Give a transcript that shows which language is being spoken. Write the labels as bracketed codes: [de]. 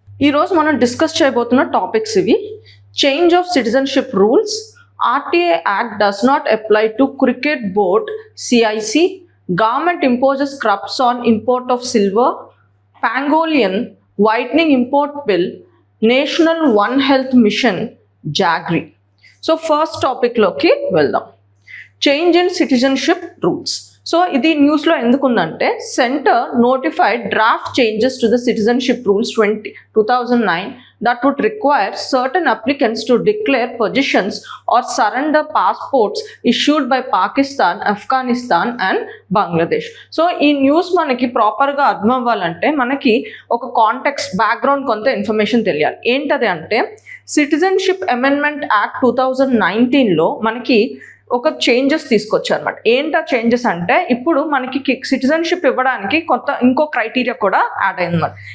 [te] ఈరోజు మనం డిస్కస్ చేయబోతున్న టాపిక్స్ ఇవి. [en] Change of citizenship rules, RTI act does not apply to cricket board CIC, government imposes curbs on import of silver, pangolin whitening import bill, national one health mission jaggery. [te] So first టాపిక్లోకి వెళ్దాం. [en] Change in citizenship rules. [te] So ఇది న్యూస్లో ఎందుకు ఉందంటే, [en] Centre notified draft changes to the citizenship rules 2009 that would require certain applicants to declare positions or surrender passports issued by Pakistan, Afghanistan and Bangladesh. [te] So ఈ news మనకి ప్రాపర్గా అర్థం అవ్వాలంటే మనకి ఒక కాంటెక్స్ట్ బ్యాక్గ్రౌండ్ కొంత ఇన్ఫర్మేషన్ తెలియాలి. ఏంటది అంటే, సిటిజన్షిప్ అమెండ్మెంట్ యాక్ట్ 2019లో మనకి ఒక చేంజెస్ తీసుకొచ్చారు అనమాట. ఏంటా చేంజెస్ అంటే, ఇప్పుడు మనకి సిటిజన్షిప్ ఇవ్వడానికి ఇంకో క్రైటీరియా కూడా యాడ్ అయిందన్నమాట.